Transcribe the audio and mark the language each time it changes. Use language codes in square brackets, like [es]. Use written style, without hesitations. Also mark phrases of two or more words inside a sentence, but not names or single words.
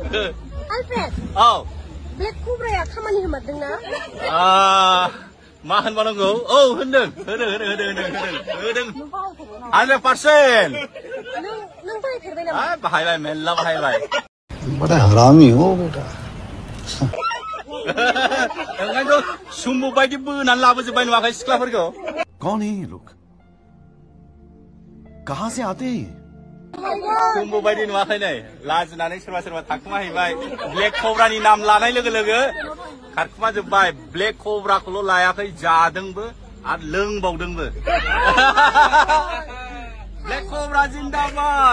[en] Alfred. Oh. [brx] Black Cobra ya खामानि होमारदोंना? मा होनबावनांगौ? औ होनदों. 100%. नों बाहायफेरबाय नामा? बाहायबाय मेल्ला बाहायबाय. [hi] बड़ा हरामी हो बेटा. [brx] ओंखायनोथ' सुम्बु बायदि बोनानै लाबोजोब्बाय नुवाखै सिख्लाफोरखौ? [hi] कौन है ये लोग? कहाँ से आते हैं? [brx] सुम्बु बायदि नुवाखै नै लाजिनानै सोरबा थाखुमाहैबाय ब्लेक कब्रानि नाम लानाय लोगो लोगो खारखुमाजोब्बाय ब्लेक कब्राखौल' लायाखै जादोंबो आरो लोंबावदोंबो. [hi] ब्लेक कब्रा जिन्दाबाद.